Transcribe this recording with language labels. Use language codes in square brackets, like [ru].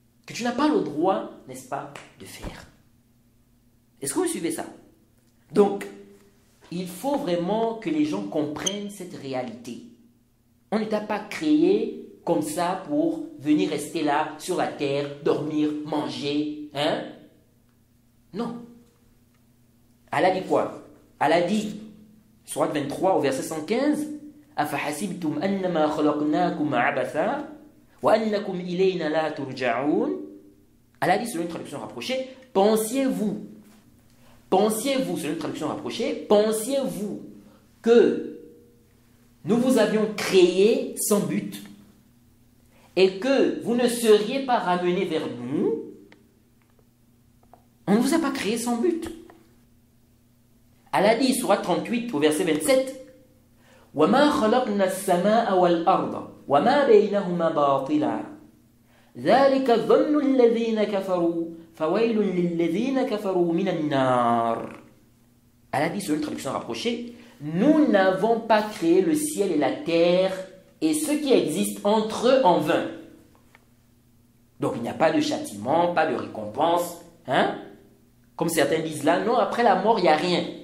[fr] Que tu n'as pas le droit, n'est-ce pas, de faire. Est-ce que vous suivez ça? Donc, il faut vraiment que les gens comprennent cette réalité. On ne t'a pas créé comme ça pour venir rester là, sur la terre, dormir, manger. Hein? Non. Allah dit quoi? Allah dit, Surat 23 au verset 115, [ar] أَفَحَسِبْتُمْ أَنَّمَا خَلَقْنَاكُمْ عَبَثًا وَأَنَّكُمْ إِلَيْنَا لَا تُرْجَعُونَ. [fr] Allah dit selon une traduction rapprochée, pensiez-vous, selon une traduction rapprochée, pensiez-vous que nous vous avions créé sans but et que vous ne seriez pas ramenés vers nous? On ne vous a pas créé sans but. Allah dit, Surat 38 au verset 27, [ar] وَمَا خَلَقْنَا السَّمَاءَ وَالْأَرْضَ وَمَا بَيْنَهُمَا بَاطِلًا ذَلِكَ ظَنُّ الَّذِينَ كَفَرُوا فَوَيْلٌ لِلَّذِينَ كَفَرُوا مِنَ النَّارِ. [fr] Allah dit sur une traduction rapprochée, nous n'avons pas créé le ciel et la terre et ce qui existe entre eux en vain. Donc il n'y a pas de châtiment, pas de récompense, hein? Comme certains disent là, non, après la mort il n'y a rien.